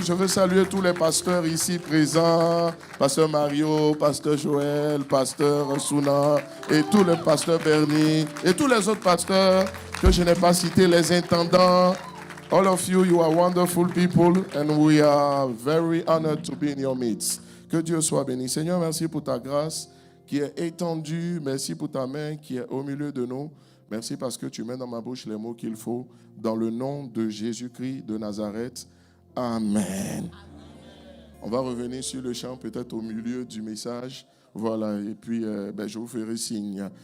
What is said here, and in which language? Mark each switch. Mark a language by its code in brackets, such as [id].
[fr] Je veux saluer tous les pasteurs ici présents. Pasteur Mario, Pasteur Joël, Pasteur Souna et tous les pasteurs Bernie et tous les autres pasteurs que je n'ai pas cités, les intendants. [en] All of you, you are wonderful people and we are very honored to be in your midst. [fr] Que Dieu soit béni. Seigneur, merci pour ta grâce qui est étendue. Merci pour ta main qui est au milieu de nous. Merci parce que tu mets dans ma bouche les mots qu'il faut. Dans le nom de Jésus-Christ de Nazareth. Amen. On va revenir sur le chant peut-être au milieu du message. Voilà, et puis je vous ferai signe.